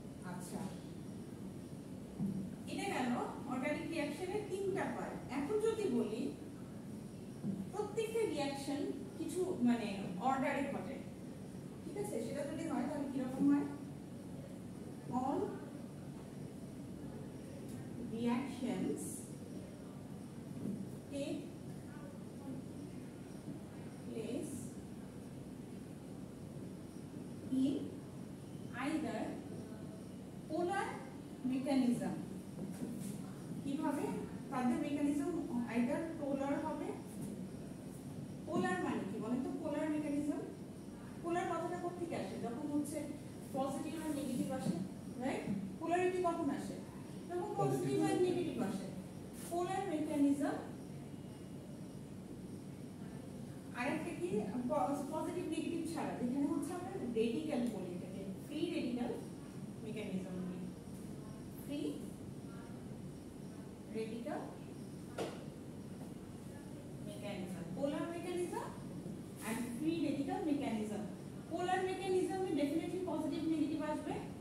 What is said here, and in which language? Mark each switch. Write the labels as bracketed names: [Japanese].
[Bangla] আচ্ছা, এটা গেল অর্গানিক রিঅ্যাকশনের তিনটা পার্ট। এখন যদি বলি প্রত্যেকটা রিঅ্যাকশন কিছু মানে অর্ডারে ঘটে, ঠিক আছে? সেটা যদি হয় তাহলে কিরকম হয়? [English] all reactions take place in either polar mechanism। [Bangla] কিভাবে তাদের মেকানিজম? আইদার পোলার হবে। পোলার মানে কি বলেন তো? পোলার মেকানিজম, পোলার কথাটা কোথা থেকে আসে? যখন হচ্ছে পজিটিভ আর নেগেটিভ আসে, রাইট? পোলারিটি কখন আসে? যখন পজিটিভ আর নেগেটিভ আসে। পোলার মেকানিজম। আরেকটা কি? পজিটিভ নেগেটিভ ছাড়া, যেখানে হচ্ছে আমরা রেডিক্যাল বলি এটাকে, free radical mechanism. [English] Free radical mechanism, polar mechanism and free radical mechanism। polar mechanism [Hindi] में [English] definitely positive negative [Bangla] আসবে।